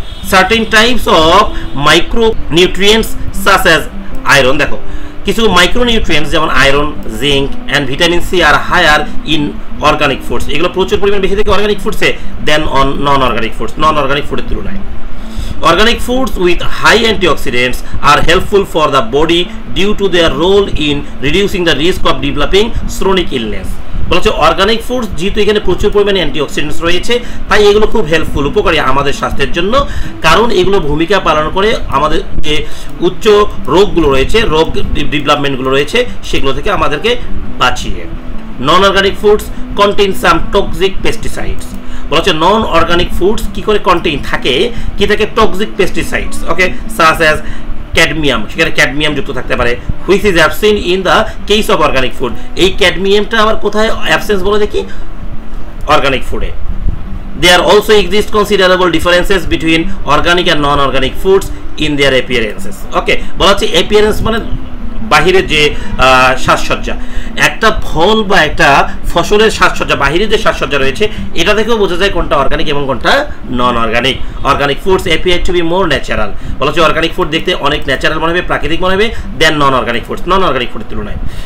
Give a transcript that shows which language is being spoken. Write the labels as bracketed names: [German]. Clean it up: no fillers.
[English] certain types of micro nutrients such as iron, [Bangla] দেখো কিছু micronutrients যেমন iron, [English] zinc and vitamin C আর higher in organic foods, [Bangla] এগুলো প্রচুর পরিমাণ বেশি থাকে organic ফুডসে [English] than on non organic foods, [Bangla] non organic ফুডের তুলনায়। [English] Organic foods with high antioxidants are helpful for the body due to their role in reducing the risk of developing chronic illness. [Bangla] বলছে organic foods যেহেতু এখানে প্রচুর পরিমাণে antioxidants রয়েছে, তাই এগুলো খুব হেল্পফুল, উপকারী আমাদের স্বাস্থ্যের জন্য, কারণ এগুলো ভূমিকা পালন করে আমাদের যে উচ্চ রোগগুলো রয়েছে, রোগ ডেভেলপমেন্টগুলো রয়েছে, সেগুলো থেকে আমাদেরকে বাঁচিয়ে। [English] Non organic foods contain some toxic pesticides. [Bangla] বলা হচ্ছে নন অর্গানিক ফুডস কি করে কন্টেইন থাকে, কি থাকে, টক্সিক পেস্টিসাইডস। [English] okay, such as cadmium, [Bangla] সেখানে ক্যাডমিয়াম যুক্ত থাকতে পারে, [English] Which is absent in the case of organic food. [Bangla] এই ক্যাডমিয়ামটা আবার কোথায় অ্যাবসেন্স বলে দেখি, অর্গানিক ফুডে। [English] There also exist considerable differences between organic and non-organic foods in their appearances. Okay, [Bangla] বলা হচ্ছে [English] appearance মানে [Bangla] বাহিরের যে সাজসজ্জা, একটা ফল বা একটা ফসলের সাজসজ্জা, বাহিরের যে সাজসজ্জা রয়েছে, এটা থেকেও বোঝা যায় কোনটা অর্গানিক এবং কোনটা নন organic. [English] organic foods appear to be more natural, [Bangla] বলা হচ্ছে অর্গানিক ফুড দেখতে অনেক ন্যাচারাল মনে হবে, প্রাকৃতিক মনে হবে [English] than non organic foods, [Bangla] নন অর্গানিক ফুডের তুলনায়।